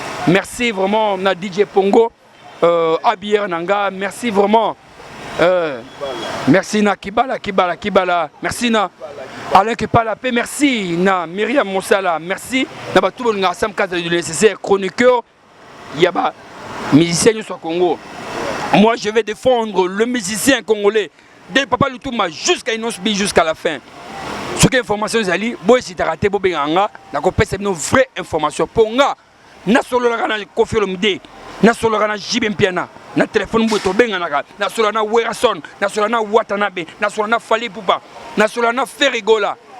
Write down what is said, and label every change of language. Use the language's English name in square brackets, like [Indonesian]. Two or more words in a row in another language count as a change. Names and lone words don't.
[French] Merci vraiment, na D J Pongo, euh, A B R Nanga, merci vraiment. [Lingala] Euh, merci na Kibala, Kibala, Kibala, merci na Alain Kipala, pe merci na Myriam Mosala, merci na Batubo Nga Sam Kaza [French] du nécessaire, chroniqueur, [Lingala] ya ba musicien nyonso ya Congo. [French] Moi, je vais défendre le musicien congolais, de Papa Lutuma jusqu'à Inos B, jusqu'à la fin. [Lingala] Soki information ezali, boyesitaka te, bobengaka nga, nakopesa bino [French] vraie information. [Lingala] Mpo nga, nasololaka na Koffi Olomide, nasololaka na J B Mpiana, na telefone boye tobenganaka, nasololaka na Werason, nasololaka na Watanabe, nasololaka na Fally Ipupa, nasololaka na Ferry Gola.